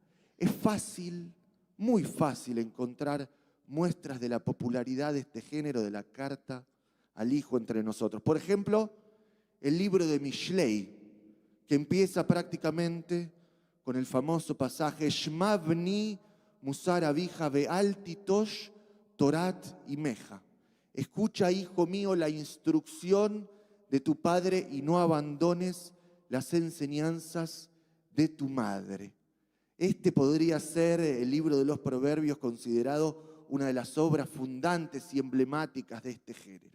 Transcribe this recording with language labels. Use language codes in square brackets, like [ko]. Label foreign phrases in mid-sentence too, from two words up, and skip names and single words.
[es] Es fácil, muy fácil encontrar muestras de la popularidad de este género de la carta al hijo entre nosotros. Por ejemplo, el libro de Mishlei, que empieza prácticamente con el famoso pasaje [he] שמע בני מוסר אביך ואל תטוש תורת אמך. [es] Escucha, hijo mío, la instrucción de tu padre y no abandones las enseñanzas de tu madre. Este podría ser el libro de los Proverbios considerado una de las obras fundantes y emblemáticas de este género.